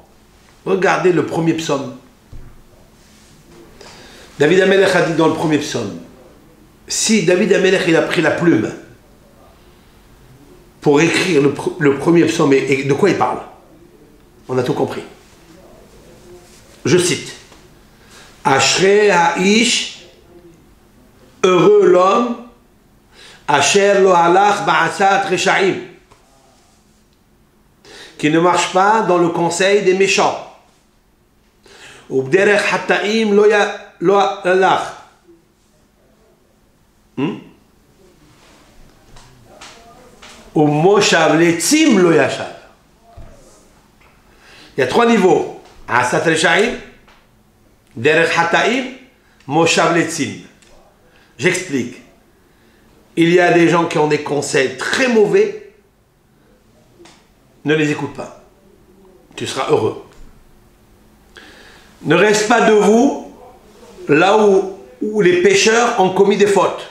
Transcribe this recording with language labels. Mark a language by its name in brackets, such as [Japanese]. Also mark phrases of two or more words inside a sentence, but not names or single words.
[French] Regardez le premier psaume. David Amelech a dit dans le premier psaume, si David Amelech il a pris la plume pour écrire le premier psaume, et de quoi il parle? On a tout compris. Je cite. [Hebrew] אשרי האיש, [French] heureux l'homme, [Hebrew] אשר לא הלך בעצת רשעים, [French] qui ne marche pas dans le conseil des méchants. [Hebrew] ובדרך חטאים לא הלך. ומושב לצים לא ישב. [French] Il y a 3 niveaux. [Hebrew] עצת רשעים, דרך חטאים, מושב לצים. [French] J'explique. Il y a des gens qui ont des conseils très mauvais. Ne les écoute pas. Tu seras heureux. Ne reste pas de vous là où les pécheurs ont commis des fautes.